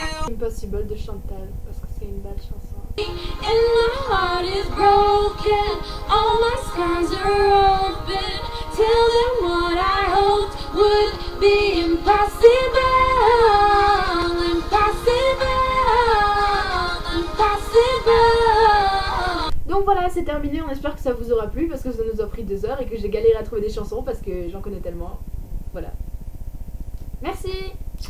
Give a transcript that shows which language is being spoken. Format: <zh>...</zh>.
<fr>Impossible de Chantal, parce que c'est une belle chanson.</fr> <en>And my heart is broken, all my scars are open. Tell them what I hoped would be impossible, impossible, impossible.</en> <fr>Donc voilà, c'est terminé, on espère que ça vous aura plu, parce que ça nous a pris 2 heures et que j'ai galéré à trouver des chansons, parce que j'en connais tellement. Voilà. Merci!</fr>